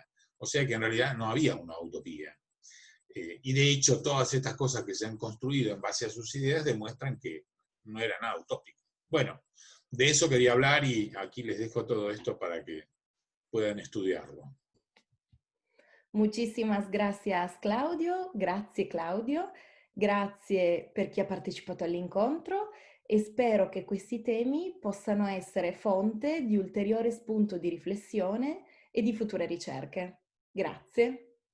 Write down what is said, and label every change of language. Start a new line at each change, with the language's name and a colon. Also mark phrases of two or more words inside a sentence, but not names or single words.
Spanish: O sea que en realidad no había una utopía. Y de hecho todas estas cosas que se han construido en base a sus ideas demuestran que no era nada utópico. Bueno, de eso quería hablar y aquí les dejo todo esto para que puedan estudiarlo. Muchísimas gracias
Italian: Claudio, grazie per chi ha partecipato all'incontro e spero che questi temi possano essere fonte di ulteriore spunto di riflessione e di future ricerche. Grazie.